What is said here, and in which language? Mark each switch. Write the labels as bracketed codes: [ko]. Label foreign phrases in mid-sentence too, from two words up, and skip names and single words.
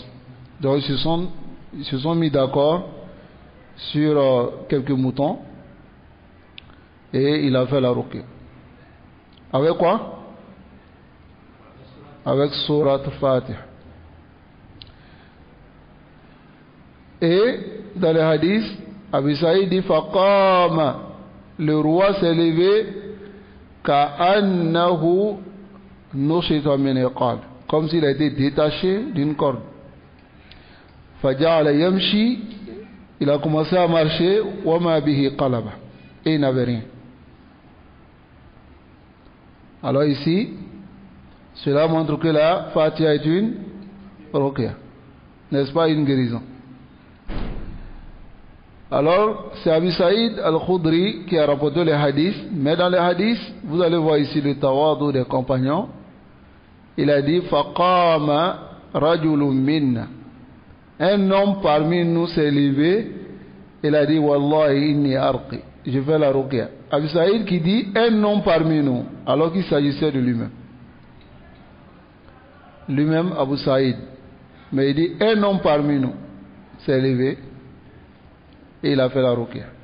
[fr] Donc ils se sont mis d'accord sur quelques moutons et il a fait la ruqya. Avec quoi? Avec Surat Fatiha. Et dans le hadith, Abi Saïd dit: Faqama, le roi s'est levé, [ar] كأنه نشط من عقال, [fr] comme s'il a été détaché d'une corde. [ar] فجعل يمشي, [fr] il a commencé à marcher, [ar] وما به قلبة, [fr] et il n'avait rien. Alors ici, cela montre que la Fatiha est une ruqya, n'est-ce pas, une guérison. Alors, c'est Abi Saïd al-Khudri qui a rapporté les hadiths, mais dans les hadiths, vous allez voir ici le tawadu des compagnons. Il a dit: [ar] فقام رجل منا. [fr] Un homme parmi nous s'est levé, il a dit: [ar] والله إني أرقي, [fr] je fais la ruqya. Abi Saïd qui dit un homme parmi nous, alors qu'il s'agissait de lui-même. Lui-même, Abu Saïd. Mais il dit un homme parmi nous s'est levé et il a fait la ruqya.